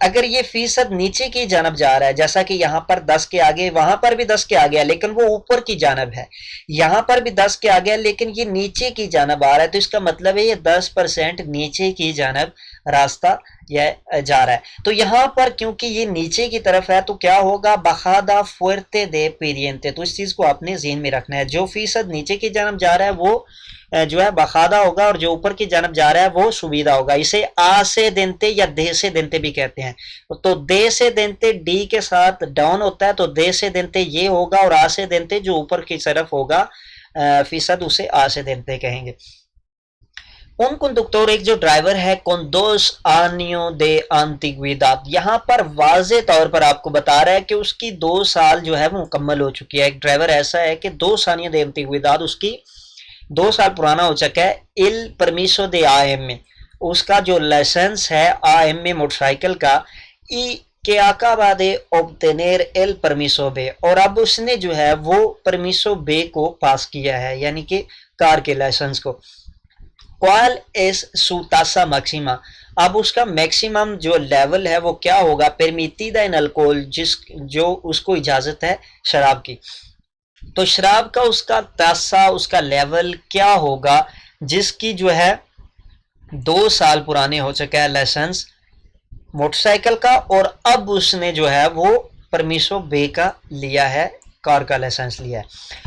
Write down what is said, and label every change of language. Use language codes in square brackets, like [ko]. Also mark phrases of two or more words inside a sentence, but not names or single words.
[ur] اگر یہ فیصد نیچے کی جانب جا رہا ہے، جیسا کہ یہاں پر 10 کے آگے، وہاں پر بھی 10 کے آگے ہے لیکن وہ اوپر کی جانب ہے، یہاں پر بھی 10 کے آگے ہے لیکن یہ نیچے کی جانب آ رہا ہے، تو اس کا مطلب ہے یہ 10% نیچے کی جانب راستہ یہ جا رہا ہے۔ تو یہاں پر کیونکہ یہ نیچے کی طرف ہے تو کیا ہوگا، [es] bajada fuerte de pendiente, [ur] تو اس چیز کو آپ نے ذہن میں رکھنا ہے، جو فیصد نیچے کی جانب جا رہا ہے وہ جو ہے بخادا ہوگا، اور جو اوپر کی جانب جا رہا ہے وہ سبیدہ ہوگا۔ اسے آ سے دنتے یا دے سے دنتے بھی کہتے ہیں، تو دے سے دنتے ڈی کے ساتھ ڈاؤن ہوتا ہے، تو دے سے دنتے یہ ہوگا، اور آ سے دنتے جو اوپر کی طرف ہوگا فیصد، اسے آ سے دنتے کہیں گے۔ [es] un conductor، [ur] ایک جو ڈرائیور ہے، [es] con 2 años de antigüedad، [ur] یہاں پر واضح طور پر آپ کو بتا رہا ہے کہ اس کی 2 سال جو ہے وہ مکمل ہو چکی ہے۔ ایک ڈرائیور ایسا ہے کہ [es] 2 años de antigüedad، [ur] اس کی 2 سال پرانا ہو چکا ہے، [es] el permiso de AM، [ur] اس کا جو لائسنس ہے AM موٹر سائیکل کا، [es] y que acaba de obtener el permiso B، [ur] اور اب اس نے جو ہے وہ [es] permiso B [ur] کو پاس کیا ہے، یعنی کہ کار کے لائسنس کو۔ [es] ¿Cuál es su tasa máxima؟ [ur] اب اس کا میکسیمم جو لیول ہے وہ کیا ہوگا، [es] permitida en alcohol، [ur] جو اس کو اجازت ہے شراب کی۔ تو شراب کا اس کا تاسا، اس کا لیول کیا ہوگا، جس کی جو ہے 2 سال پرانے ہو چکا ہے لائسنس موٹر سائیکل کا، اور اب اس نے جو ہے وہ [es] permiso B [ur] کا لیا ہے، کار کا لائسنس لیا ہے۔